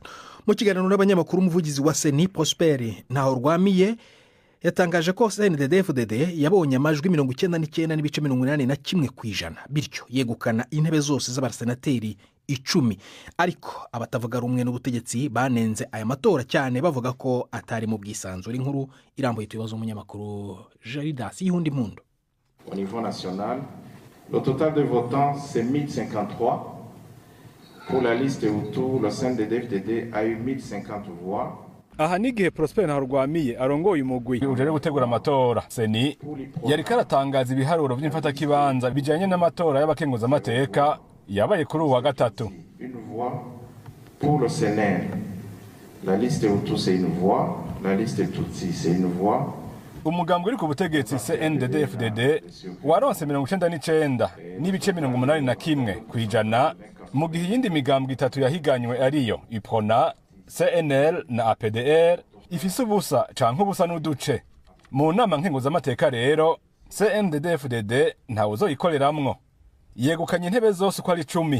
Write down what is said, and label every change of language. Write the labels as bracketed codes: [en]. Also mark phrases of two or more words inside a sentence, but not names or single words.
[rn] Mu kiganiro n'abanyamakuru, umuvugizi wa Seni Prosper Ntahorwamiye yatangaje ko CNDD-FDD yabonye amajwi 99.81% kw'ijana, bityo yegukana intebe zose z'abasenateri 10. Ariko abatavuga rumwe n'ubutegetsi banenze aya matora cyane, bavuga ko atari mu bwisanzure. Inkuru irambuye tuyoboza umunyamakuru Jaridas Yundi Mpundu. [fr] Au niveau national, le total de votants c'est 1053. Pour la liste Hutu, le CNDD-FDD a eu 1050 voix. [rn] Aha n'igihe Prosper Ntahorwamiye arongoye umugwi ujere gutegura amatora Seni yari karatangaza ibiharuro by'imfatakibanza bijanye n'amatora y'abakenguza amateka yabaye kuri uwa gatatu. [fr] Une voix pour le Sénat. La liste Hutu c'est une voix, la liste Tutsi c'est une voix. [rn] Umugambwe uri ku butegetsi CNDD-FDD waronse 99.81% kw'ijana, mu gihe iyindi migambwe 3 yahiganywe ariyo Iprona, CNL na APDR ifise ubusa canke ubusa n'uduce. Mu nama nkenguzamateka rero CNDD-FDD ntawe uzoyikoreramwo, yegukanye intebe zose uko ari 10.